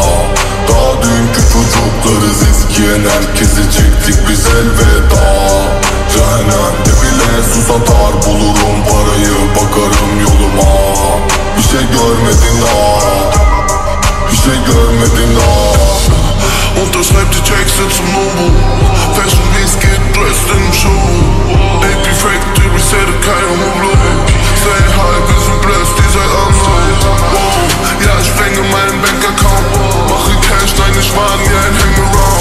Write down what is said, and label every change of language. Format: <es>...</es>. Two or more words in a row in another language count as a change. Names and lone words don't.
<tr>Daha dünkü çocuklarız, eskiyen herkesi çektik biz elveda. Cehennemde bile sus atar, bulurum parayı, bakarım yoluma. Bir şey görmedin daha, bir şey görmedin daha.</tr> <de>Unterschreib die Texte zum Nobu.</de> <en>Fashion Weeks</en> <de>geht</de> <en>dressed in</en> <de>Schuh. AP Factory resettet keine Hublot.</de> <en>Say hi,</en> <de>wir sind blessed, ihr seid anders. Ja, ich sprenge meinen Bankaccount. Mache Cash, nein, ich warte wie ein Hangaround.</de>